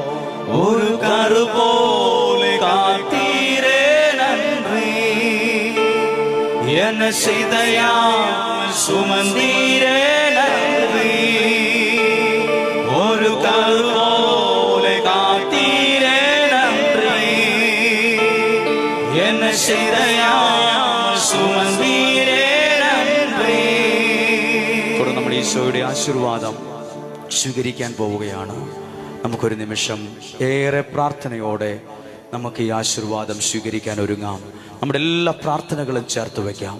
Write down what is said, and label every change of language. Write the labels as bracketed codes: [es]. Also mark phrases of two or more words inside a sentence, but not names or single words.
[ta] ஒரு கரு போலே காத்தீரே நன்றி, என்னை செய்தையா சுமந்தீரே நன்றி. ஒரு கரு போலே காத்தீரே நன்றி, என்னை செய்தையா சுமந்தீரே நன்றி. [ml] തുടർന്ന് നമ്മൾ ഈശോയുടെ ആശീർവാദം സ്വീകരിക്കാൻ പോവുകയാണ്. നമുക്കൊരു നിമിഷം ഏറെ പ്രാർത്ഥനയോടെ നമുക്ക് ഈ ആശീർവാദം സ്വീകരിക്കാൻ ഒരുങ്ങാം. നമ്മുടെ എല്ലാ പ്രാർത്ഥനകളും ചേർത്ത് വയ്ക്കാം.